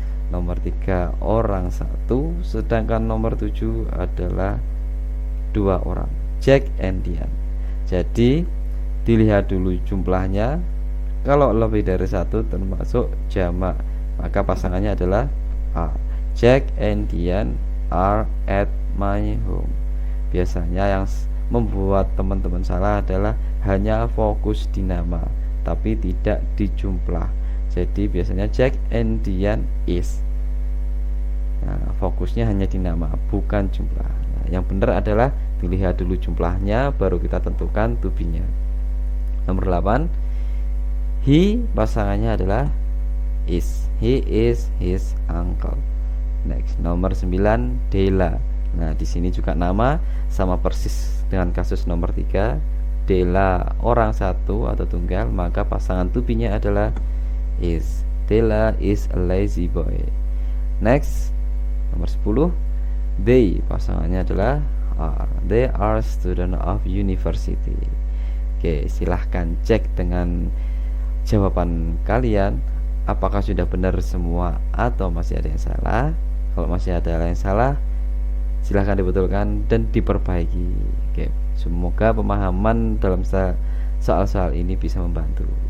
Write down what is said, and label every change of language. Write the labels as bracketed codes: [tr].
[id] Nomor 3 orang 1, sedangkan nomor 7 adalah 2 orang, Jack and Diane. Jadi dilihat dulu jumlahnya. Kalau lebih dari 1 termasuk jamak, maka pasangannya adalah are. [en] Jack and Diane are at my home. [id] Biasanya yang membuat teman-teman salah adalah hanya fokus di nama tapi tidak di jumlah. Jadi biasanya Jack and Diane is. Nah, fokusnya hanya di nama, bukan jumlah. Nah, yang benar adalah dilihat dulu jumlahnya, baru kita tentukan to be-nya. Nomor 8, he, pasangannya adalah is. [en] He is his uncle. Next, nomor 9, Della. [id] Nah, di sini juga nama, sama persis dengan kasus nomor 3. Della orang 1 atau tunggal, maka pasangan to be-nya adalah is. [en] Della is a lazy boy. Next, nomor 10, they, [id] pasangannya adalah [en] are. They are student of university. [id] Oke, silahkan cek dengan jawaban kalian apakah sudah benar semua atau masih ada yang salah. Kalau masih ada yang salah, silahkan dibetulkan dan diperbaiki. Oke, semoga pemahaman dalam soal-soal ini bisa membantu.